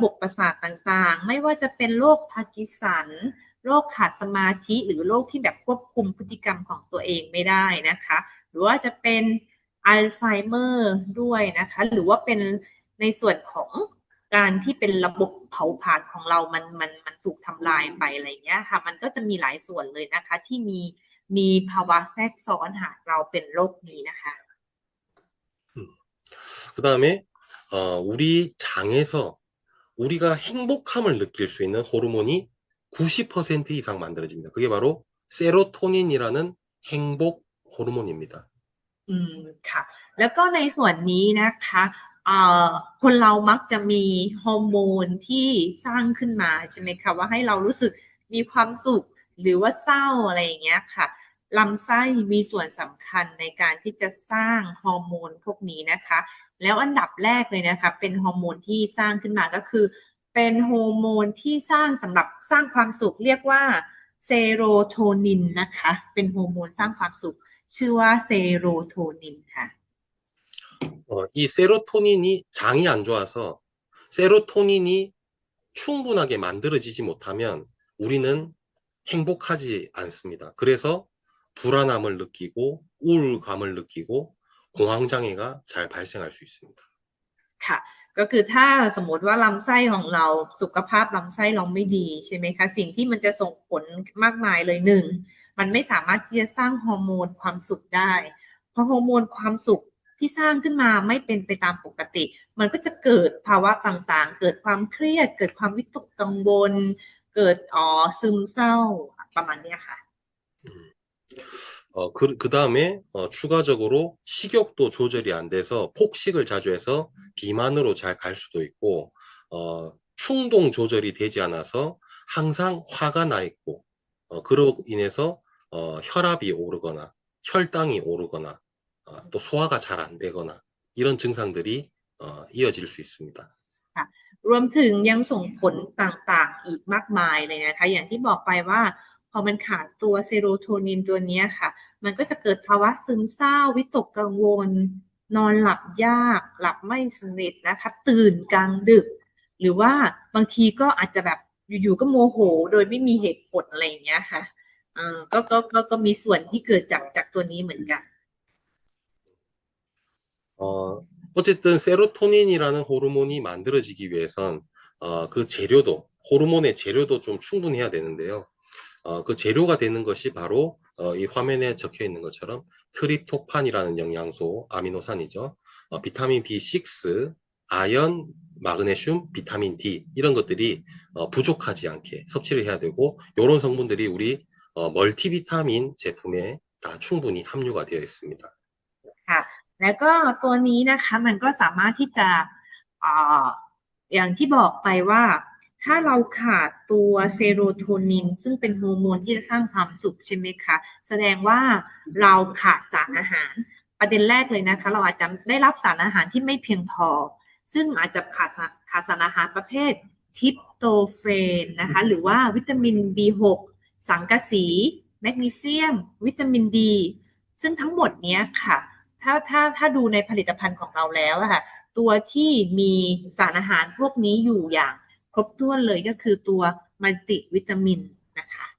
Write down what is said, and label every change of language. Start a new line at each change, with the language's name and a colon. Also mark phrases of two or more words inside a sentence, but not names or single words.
Thai: บบประสาทต่างๆไม่ว่าจะเป็นโรคพาร์กินสันโรคขาดสมาธิหรือโรคที่แบบควบคุมพฤติกรรมของตัวเองไม่ได้นะคะหรือว่าจะเป็นอัลไซเมอร์ด้วยนะคะหรือว่าเป็นในส่วนของการที่เป็นระบบเผาผลาญของเรามันถูกทำลายไปอะไรเงี้ยค่ะมันก็จะมีหลายส่วนเลยนะคะที่มีภาวะแทรกซ้อนหากเราเป็นโรคนี้นะคะ
Korean: 그 다음에, 우리 장에서 우리가 행복함을 느낄 수 있는 호르몬이 90% 이상 만들어집니다. 그게 바로 세로토닌이라는 행복 호르몬입니다.
Thai: ค่ะแล้วก็ในส่วนนี้นะคะคนเรามักจะมีฮอร์โมนที่สร้างขึ้นมาใช่ไหมคะว่าให้เรารู้ สึกมีความสุขหรือว่าเศร้าอะไรอย่างเงี้ยค่ะลำไส้มีส่วนสำคัญในการที่จะสร้างฮอร์โมนพวกนี้นะคะแล้วอันดับแรกเลยนะคะเป็นฮอร์โมนที่สร้างขึ้นมาก็คือเป็นฮอร์โมนที่สร้างสำหรับสร้างความสุขเรียกว่าเซโรโทนินนะคะเป็นฮอร์โมนสร้างความสุขชื่อว่าเซโรโทนินค่ะ
Korean: 이 세로토닌이 장이 안 좋아서 세로토닌이 충분하게 만들어지지 못하면 우리는 행복하지 않습니다. 그래서 불안함을 느끼고 우울감을 느끼고 공황장애가 잘 발생할 수 있습니다.
Thai: ค่ะก็คือถ้าสมมติว่าลำไส้ของเราสุขภาพลำไส้เราไม่ดีใช่ไหมคะสิ่งที่มันจะส่งผลมากมายเลยหนึ่งมันไม่สามารถที่จะสร้างฮอร์โมนความสุขได้เพราะฮอร์โมนความสุขที่สร้างขึ้นมาไม่เป็นไปตามปกติมันก็จะเกิดภาวะต่างๆเกิดความเครียดเกิดความวิตกกังวลเกิดซึมเศร้าประมาณนี้ค่ะ
Korean: 그 다음에 추가적으로 식욕도 조절이 안 돼서 폭식을 자주 해서 비만으로 잘 갈 수도 있고, 충동 조절이 되지 않아서 항상 화가 나 있고, 그로 인해서 혈압이 오르거나 혈당이 오르거나 또 소화가 잘 안 되거나 이런 증상들이 이어질 수 있습니다.
Thai: รวมถึงยังส่งผลต่างๆอีกมากมายเลยนะคะอย่างที่บอกไปว่าพอมันขาดตัวเซโรโทนินตัวนี้ค่ะมันก็จะเกิดภาวะซึมเศร้าวิตกกังวลนอนหลับยากหลับไม่สนิทนะคะตื่นกลางดึกหรือว่าบางทีก็อาจจะแบบอยู่ๆก็โมโหโดยไม่มีเหตุผลอะไรอย่างเงี้ยค่ะก็มีส่วนที่เกิดจากตัวนี้เหมือนกัน
Korean: 어쨌든 세로토닌이라는 호르몬이 만들어지기 위해선 그 재료도 호르몬의 재료도 좀 충분해야 되는데요. 그 재료가 되는 것이 바로 이 화면에 적혀 있는 것처럼 트립토판이라는 영양소 아미노산이죠. 비타민 B6, 아연, 마그네슘, 비타민 D 이런 것들이 부족하지 않게 섭취를 해야 되고 이런 성분들이 우리 멀티비타민 제품에 다 충분히 함유가 되어 있습니다.
Thai: ค่ะแล้วก็ตัวนี้นะคะมันก็สามารถที่จะอย่างที่บอกไปว่าถ้าเราขาดตัวเซโรโทนินซึ่งเป็นฮอร์โมนที่จะสร้าง ความสุขใช่ไหมคะแสดงว่าเราขาดสารอาหารประเด็นแรกเลยนะคะเราอาจจะได้รับสารอาหารที่ไม่เพียงพอซึ่งอาจจะขาดสารอาหารประเภททริปโตเฟนนะคะหรือว่าวิตามิน B6 สังกะสีแมกนีเซียมวิตามินดีซึ่งทั้งหมดเนี้ยค่ะถ้าดูในผลิตภัณฑ์ของเราแล้วอะค่ะตัวที่มีสารอาหารพวกนี้อยู่อย่างครบถ้วนเลยก็คือตัวมัลติวิตามินนะคะ